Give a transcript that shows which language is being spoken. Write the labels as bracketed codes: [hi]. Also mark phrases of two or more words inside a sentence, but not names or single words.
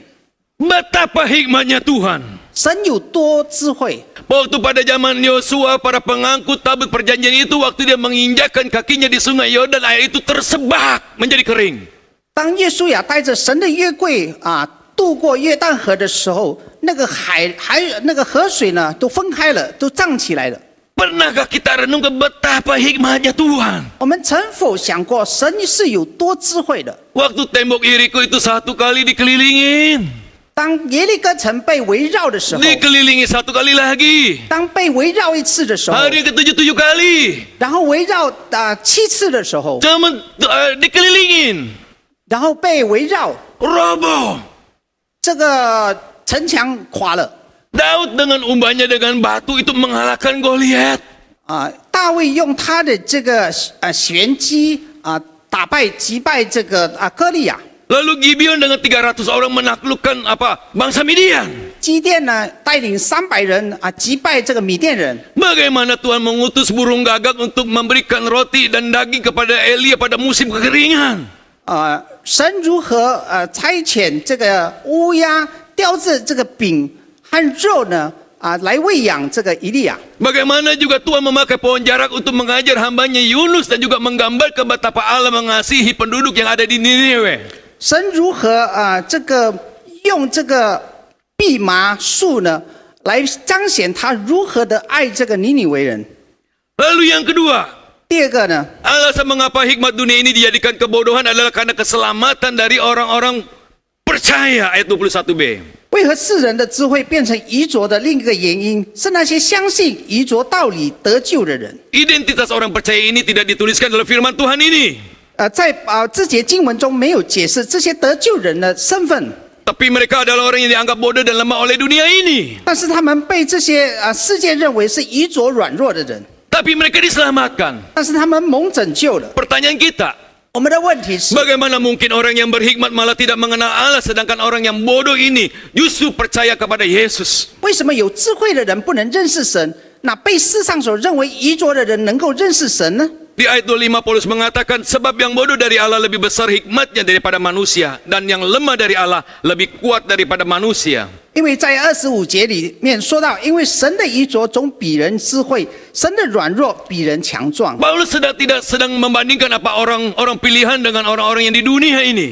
[id] Betapa hikmatnya Tuhan. [zh] 神有多智慧。 [id] Waktu pada zaman Yosua, para pengangkut tabut perjanjian itu, waktu dia menginjakkan kakinya di sungai Yordan, air itu tersebak menjadi kering. [zh] 当约书亚带着神的约柜渡过约旦河的时候，那个那个河水呢都分开了，都涨起来了。 [id] Pernahkah kita renungkan betapa hikmatnya Tuhan? [zh] 我们曾否想过神是有多智慧的？ [id] Waktu tembok Yeriko itu 1 kali dikelilingin. [zh] 当耶利哥城被围绕的时候， [id] Dikelilingi 1 kali lagi. [zh] 当被围绕一次的时候， [id] Hari ke-7 7 kali. [zh] 然后围绕7次的时候， [id] Dikelilingin. [zh] 然后被围绕， [id] Roboh. [zh] 这个城墙垮了。 [id] Daud dengan umbannya dengan batu itu mengalahkan Goliat. [zh] 大卫用他的这个玄机击败这个歌利亚。 [id] Lalu Gibeon dengan 300 orang menaklukkan bangsa Midian. [zh] 基甸呢带领300人击败这个米甸人。 [id] Bagaimana Tuhan mengutus burung gagak untuk memberikan roti dan daging kepada Elia pada musim kekeringan? [zh] 神如何差遣这个乌鸦叼着这个饼和肉呢来喂养这个以利亚？ [id] Bagaimana juga Tuhan memakai pohon jarak untuk mengajar hambanya Yunus dan juga menggambarkan betapa Allah mengasihi penduduk yang ada di Niniwe. [zh] 神如何这个用这个蓖麻树呢来彰显他如何的爱这个尼尼微人？ [id] Lalu yang kedua, [zh] 第二个呢？ [id] alasan mengapa hikmat dunia ini dijadikan kebodohan adalah karena keselamatan dari orang-orang percaya, ayat 21b. [zh] 为何世人的智慧变成愚拙的另一个原因是那些相信愚拙道理得救的人。 [id] Identitas orang percaya ini tidak dituliskan dalam firman Tuhan ini. [zh] 在这节经文中没有解释这些得救人的身份， [id] Tapi mereka adalah orang yang dianggap bodoh dan lemah oleh dunia ini. [zh] 但是他们被这些世界认为是愚拙软弱的人， [id] Tapi mereka diselamatkan. [zh] 但是他们蒙拯救了。 [id] Pertanyaan kita, [zh] 我们的问题是， [id] bagaimana mungkin orang yang berhikmat malah tidak mengenal Allah, sedangkan orang yang bodoh ini justru percaya kepada Yesus? [zh] 为什么有智慧的人不能认识神，那被世上所认为愚拙的人能够认识神呢？ [id] Di ayat 25 Paulus mengatakan, sebab yang bodoh dari Allah lebih besar hikmatnya daripada manusia, dan yang lemah dari Allah lebih kuat daripada manusia. [zh] 因为在25节里面说到，因为神的愚拙总比人智慧，神的软弱比人强壮。 [id] Paulus tidak sedang membandingkan orang-orang pilihan dengan orang-orang yang di dunia ini.